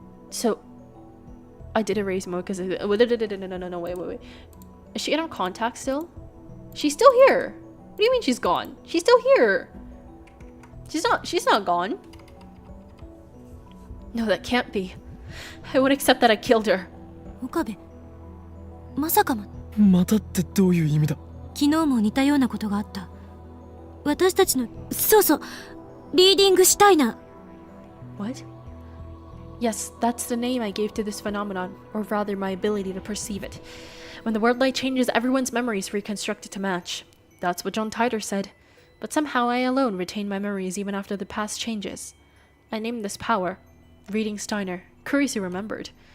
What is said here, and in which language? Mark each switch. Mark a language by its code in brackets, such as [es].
[en] So, I did erase Mo because no, wait. Is she in our contact still? She's still here. What do you mean she's gone? She's still here. She's not gone. No, that can't be. I won't accept that I killed her. [ja] 岡部、まさかも。またってどういう意味だ昨日も似たようなことがあった。私たちの、そうそう、リーディングシュタイナー。 [en] What? Yes, that's the name I gave to this phenomenon, or rather my ability to perceive it. When the word light changes, everyone's memories reconstructed to match. That's what John Titor said. But somehow I alone retain my memories even after the past changes. I named this power Reading Steiner. Kurisu remembered.